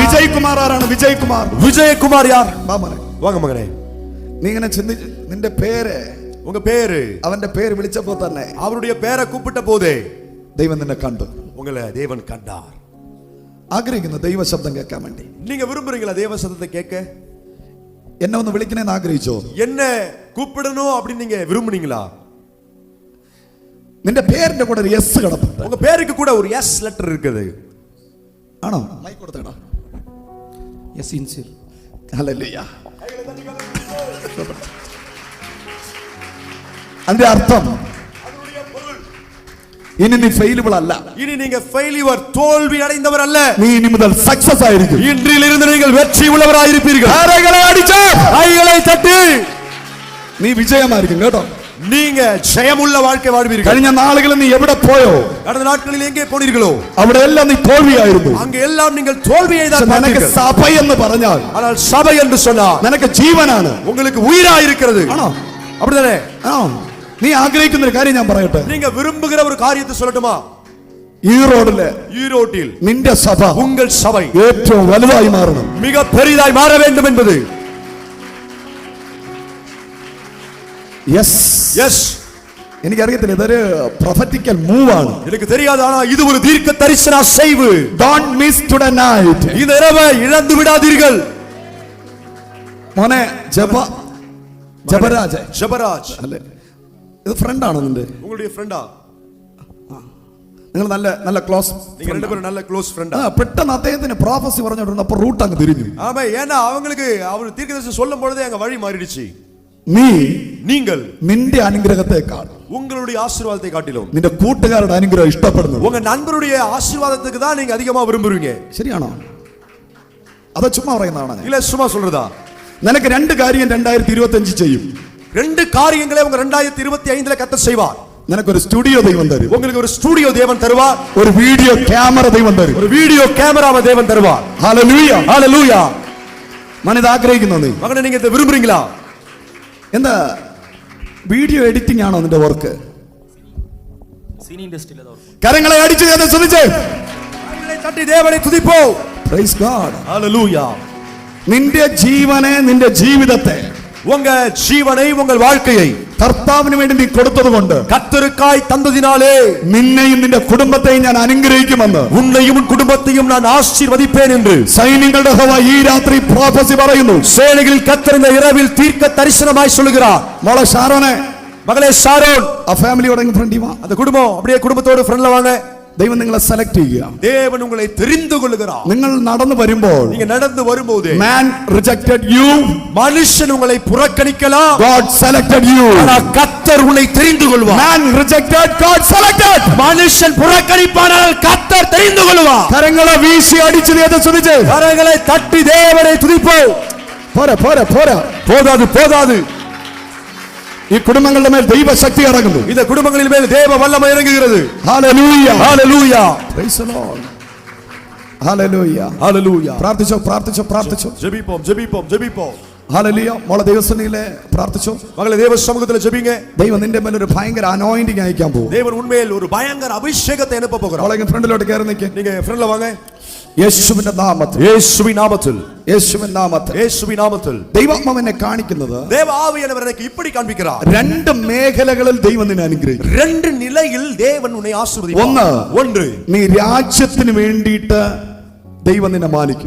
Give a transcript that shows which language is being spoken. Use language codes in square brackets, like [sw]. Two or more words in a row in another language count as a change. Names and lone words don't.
[ml] വിജയ് കുമാർ ആരാണ്? വിജയ് കുമാർ. [ta] விஜயகுமார் யார்? [ml] വാ മോനെ. [ta] வாங்க மகனே. [ml] നീ ഇങ്ങനെ ചിന്തിച്ച് നിന്റെ പേര്, [ta] உங்க பேர், [ml] അവന്റെ പേര് വിളിച്ചപ്പോ തന്നെ [ta] அவருடைய பேரை கூப்பிட்ட போதே [ml] ദൈവം നിന്നെ കണ്ടു. [ta] உங்களை தேவன் கண்டார். [ml] ആഗ്രഹിക്കുന്നു ദൈവ ശബ്ദം കേൾക്കാൻ വേണ്ടി. [ta] நீங்க விரும்புறீங்களா தேவ சத்தத்தை கேட்க? [ml] എന്നെ ഒന്ന് വിളിക്കണേന്ന് ആഗ്രഹിച്ചോ? [ta] என்ன கூப்பிடணும் அப்படின்னு நீங்க விரும்புனீங்களா? [ml] നിന്റെ പേരിന്റെ കൂടെ ഒരു എസ് കിടപ്പുണ്ട്. [ta] உங்க பேருக்கு கூட ஒரு [en] S letter [ta] இருக்குது. [ml] ആണോ? മൈക്ക് കൊടുത്തേടാ. [en] S initial. [ml] ഹല്ലേലൂയ. അതിന്റെ അർത്ഥം ഇനി നീ ഫെയിലബിൾ അല്ല. [ta] இனி நீங்க ஃபெயிலியர், தோல்வி அடைந்தவர் அல்ல. [ml] നീ ഇനി മുതൽ സക്സസ് ആയിരിക്കും. [ta] இன்றிலிருந்து நீங்கள் வெற்றி உள்ளவராயிருப்பீர்கள். [ml] കരങ്ങളെ അടിച്ച് [ta] கைகளை தட்டி [ml] നീ വിജയമായിരിക്കും കേട്ടോ. [ta] நீங்க ஜெயமுள்ள வாழ்க்கை வாழ்வீர்கள். [ml] കഴിഞ്ഞ നാളുകളിൽ നീ എവിടെ പോയോ [ta] கடந்த நாட்களில் எங்கே போனீர்களோ [ml] അവിടെ എല്ലാം നീ തോൽവിയായിരുന്നു. [ta] அங்க எல்லாம் நீங்கள் தோல்வியை தான் [ml] നിനക്ക് [ta] பார்த்தீர்கள். [ml] സഭ എന്ന് പറഞ്ഞാൽ [ta] ஆனால் சபை என்று சொன்னால் [ml] നിനക്ക് ജീവനാണ്. [ta] உங்களுக்கு உயிராய் இருக்கிறது. [ml] ആണോ? [ta] அப்படிதானே? [ml] ആണോ? നീ ആഗ്രഹിക്കുന്ന ഒരു കാര്യം ഞാൻ പറയട്ടെ. [ta] நீங்க விரும்புகிற ஒரு காரியத்தை சொல்லட்டுமா? [ml] ഈറോഡിലെ [ta] ஈரோட்டில் [ml] നിന്റെ സഭ [ta] உங்கள் சபை [ml] ഏറ്റവും വലുതായി മാറണം. [ta] மிக பெரிதாய் மாற வேண்டும் என்பது. [ml] യെസ്, [ta] எஸ், [ml] എനിക്കറിയത്തില്ല, ഇതൊരു [en] prophetical move [ml] ആണ്. [ta] எனக்கு தெரியாது, ஆனா இது ஒரு தீர்க்க தரிசன அசைவு. [en] Don't miss today night. [ta] இந்த இரவை இழந்து விடாதீர்கள். [ml] മോനെ ജബരാജ് [ta] ஜெபராஜ் [ml] അല്ലേ? ഇത് ഫ്രണ്ടാണോ നിന്റെ? [ta] உங்களுடைய ஃப்ரெண்டா? [ml] നിങ്ങൾ നല്ല നല്ല ക്ലോസ്. [ta] நீங்க ரெண்டு பேரும் நல்ல [en] close friend-a? [ml] പെട്ടെന്ന് അദ്ദേഹത്തിന് പ്രോഫസി പറഞ്ഞിട്ടുണ്ടപ്പോ റൂട്ട് അങ്ങ് തിരിഞ്ഞു. [ta] ஆமா, ஏன்னா அவங்களுக்கு அவர் தீர்க்கதரிசனம் சொல்லும் பொழுதே அங்க வழி மாறிடுச்சு. [ml] നീ [ta] நீங்கள் [ml] നിന്റെ അനുഗ്രഹത്തെക്കാൾ [ta] உங்களுடைய ஆசீர்வாதத்தை காட்டிலும் [ml] നിന്റെ കൂട്ടുകാരുടെ അനുഗ്രഹം ഇഷ്ടപ്പെടുന്നു. [ta] உங்க நண்பருடைய ஆசீர்வாதத்துக்கு தான் நீங்க அதிகமா விரும்புறீங்க. [ml] ശരിയാണോ? അത് ചുമ്മാ പറയുന്നതാണ്. [ta] இல்ல சும்மா சொல்றதா? [ml] നിനക്ക് രണ്ട് കാര്യം 2025 ചെയ്യും. [ta] ரெண்டு காரியங்களை உங்க 2025ல கர்த்தர் செய்வார். [ml] നിനക്കൊരു സ്റ്റുഡിയോ ദൈവം തരും. [ta] உங்களுக்கு ஒரு ஸ்டுடியோ தேவன் தருவார். [ml] ഒരു [en] video camera [ml] ദൈവം തരും. [ta] ஒரு [en] video camera-vai [ta] தேவன் தருவார். [ml] ഹല്ലേലൂയ. [ta] ஹalleluya. [ml] മനത് ആഗ്രഹിക്കുന്നു നീ? [ta] மகனே, நீங்க இதை விரும்புறீங்களா? [ml] എന്താ [en] video editing [ml] ആണോ നിന്റെ വർക്ക്? [en] cine industry-la [ta] தான் இருக்கும். [ml] കരങ്ങളെ അടിച്ചു ദൈവത്തെ സ്തുതിച്ച് [ta] கரங்களை தட்டி தேவனை துதிப்போம். [en] Praise God. [ta] ஹalleluya. [ml] നിന്റെ ജീവനെ നിന്റെ ജീവിതത്തെ [ta] உங்க ஜீவனை உங்கள் வாழ்க்கையை [ml] കർത്താവിന് വേണ്ടി നീ കൊടുത്തതുകൊണ്ട് [ta] கர்த்தருக்காய் தந்ததினாலே [ml] നിന്നെയും നിന്റെ കുടുംബത്തെയും ഞാൻ അനുഗ്രഹിക്കുമെന്ന് [ta] உன்னையும் உன் குடும்பத்தையும் நான் ஆசீர்வதிப்பேன் என்று [ml] സൈന്യങ്ങളുടെ യഹോവ ഈ രാത്രി പ്രോഫസി പറയുന്നു. [ta] சேனைகளில் கர்த்தர் இந்த இரவில் தீர்க்க தரிசனமாய் சொல்லுகிறார். [ml] മോളെ ഷാരോനെ, [ta] மகளே ஷாரோன், [ml] ആ ഫാമിലിയോടെ ഫ്രണ്ടി വാ. [ta] அந்த குடும்பம் அப்படியே குடும்பத்தோடு ஃப்ரெண்ட்ல வாங்க. [ml] ദൈവം നിങ്ങളെ സെലക്ട് ചെയ്യുക. [ta] தேவன் உங்களை தெரிந்து கொள்ளுகிறார். [ml] നിങ്ങൾ നടന്നു വരുമ്പോൾ [ta] நீங்க நடந்து வரும்போது [en] man rejected you, [ta] மனுஷன் உங்களை புறக்கணிக்கலாம். [en] God selected you. [ta] ஆனால் கர்த்தர் உங்களை தெரிந்து கொள்வார். [en] Man rejected, God selected. [ta] மனுஷன் புறக்கணிப்பானால் கர்த்தர் தெரிந்து கொள்வார். [ml] കരങ്ങളെ വീശി അടിച്ചു ദൈവത്തെ സ്തുതിച്ച് [ta] கரங்களை தட்டி தேவனை துதிப்போம். [ml] പോരാ പോരാ പോരാ, [ta] போதாது போதாது. [ml] ഈ കുടുംബങ്ങളുടെ മേൽ ദൈവശക്തി ഇറങ്ങുന്നു. [ta] இந்த குடும்பங்களின் மேல் தேவ வல்லமை இறங்குகிறது. [ml] ഹല്ലേലൂയ [ta] ஹalleluya. [en] Praise the Lord. ഹല്ലേലൂയ [ta] ஹalleluya. [ml] പ്രാർത്ഥിച്ചോ പ്രാർത്ഥിച്ചോ പ്രാർത്ഥിച്ചോ. [ta] ஜெபிப்போம் ஜெபிப்போம் ജெபிப்போം. [ml] ഹല്ലേലൂയ. മോളെ ദൈവസന്നിധിയിലെ പ്രാർത്ഥിച്ചോ. [ta] மகளே தேவ சமூகத்தில் ஜெபிங்க. [ml] ദൈവം നിന്റെ മേൽ ഒരു ഭയങ്കര അനോയിന്റിംഗ് അയക്കാൻ പോകും. [ta] தேவன் உண்மையில் ஒரு பயங்கர அபிஷேகத்தை அனுப்ப போகிறார். [ml] മോളെ ഫ്രണ്ടിലോട്ട് കയറി നിൽക്ക്. [ta] நீங்க ஃப்ரெண்ட்ல வாங்க. [ml] യേശുവിന്റെ നാമത്തിൽ, [ta] இயேசுவின் நாமத்தில், [ml] യേശുവിന്റെ നാമത്തിൽ, [ta] இயேசுவின் நாமத்தில் [ml] ദൈവാത്മാവിനെ കാണിക്കുന്നത് [ta] தேவ ஆவியானவர் எனக்கு இப்படி காண்பிக்கிறார். [ml] രണ്ട് മേഖലകളിൽ ദൈവം നിന്നെ അനുഗ്രഹിക്കും. [ta] ரெண்டு நிலையில் தேவன் உன்னை ஆசீர்வதிப்பார். ஒன்று, [ml] നീ രാജ്യത്തിന് വേണ്ടിയിട്ട് ദൈവം നിന്നെ മാനിക്കും.